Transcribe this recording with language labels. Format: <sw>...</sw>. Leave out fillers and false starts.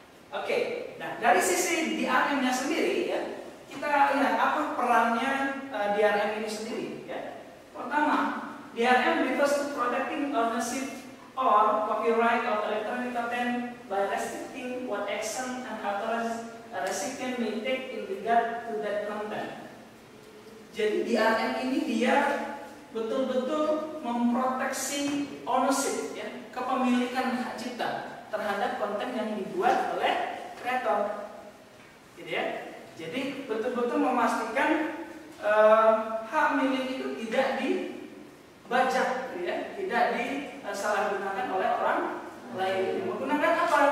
<id>Oke, nah dari sisi DRM-nya sendiri ya, kita lihat apa perannya DRM ini sendiri ya. Pertama,</id> <en>DRM refers to protecting ownership or copyright of electronic content by restricting what action and authors a recipient may take in regard to that content.</en> <id>Jadi DRM ini dia betul-betul memproteksi ownership ya, kepemilikan hak cipta terhadap konten yang dibuat oleh kreator. Gitu ya. Jadi betul-betul memastikan hak milik itu tidak dibajak ya, tidak disalahgunakan oleh orang lain. Menggunakan apa?</id>